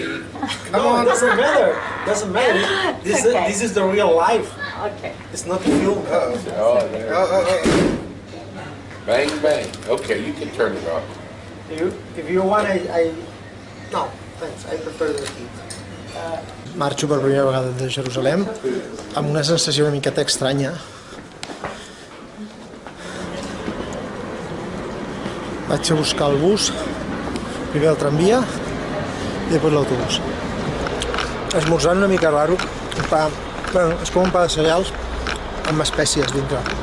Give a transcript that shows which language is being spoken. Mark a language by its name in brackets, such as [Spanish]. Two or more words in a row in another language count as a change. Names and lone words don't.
[English] Come on, doesn't matter. Doesn't matter. This is the real life. Okay. It's not the film. Oh, there. Bang, bang. Okay, you can turn it off. If you want, I... No, thanks. I prefer the heat. [Catalan] Marxo per primera vegada de Jerusalem amb una sensació una miqueta estranya. Vaig a buscar el bus, primer el tramvia i després l'autobús. Esmorzant una mica raro, és com un pa de cereals amb espècies dintre.